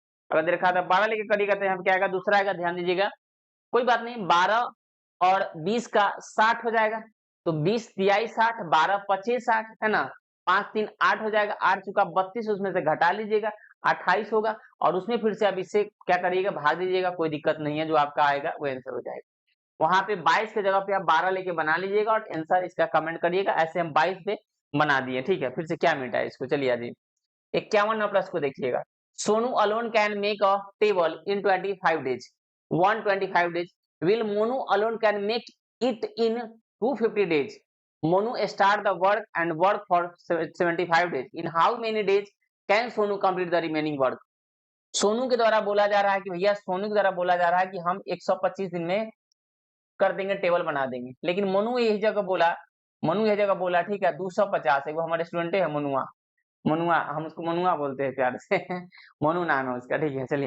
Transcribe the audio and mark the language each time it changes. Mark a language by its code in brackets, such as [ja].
[hi] अगर देखा था 12 लेके करिएगा तो यहाँ पे क्या आएगा दूसरा आएगा। ध्यान दीजिएगा, कोई बात नहीं, 12 और 20 का 60 हो जाएगा, तो 20 तिहाई 60, 12 25 60 है ना, 5 3 8 हो जाएगा, 8 चुका 32, उसमें से घटा लीजिएगा 28 होगा, और उसमें फिर से अब इससे क्या करिएगा भाग दीजिएगा, कोई दिक्कत नहीं है, जो आपका आएगा वो आंसर हो जाएगा। वहां पे 22 के जगह पे आप 12 लेके बना लीजिएगा और आंसर इसका कमेंट करिएगा। ऐसे हम 22 पे बना दिए, ठीक है। फिर से क्या मिटा है इसको, चलिए आइए 51 प्रश्न को देखिएगा। [en] Sonu alone can make a table in 25 days, 125 days. Will Monu alone can make it in 250 days? Monu start the work and work for 75 days. In how many days can Sonu complete the remaining work? [hi] Sonu के द्वारा बोला जा रहा है कि भैया सोनू के द्वारा बोला जा रहा है कि हम 125 दिन में कर देंगे, टेबल बना देंगे, लेकिन मनु यही जगह बोला, मनु यही जगह बोला ठीक है 250 है, वो हमारे स्टूडेंट है मनुआ, मनुआ हम उसको मनुआ बोलते हैं प्यार से मनु नाम है उसका, ठीक है।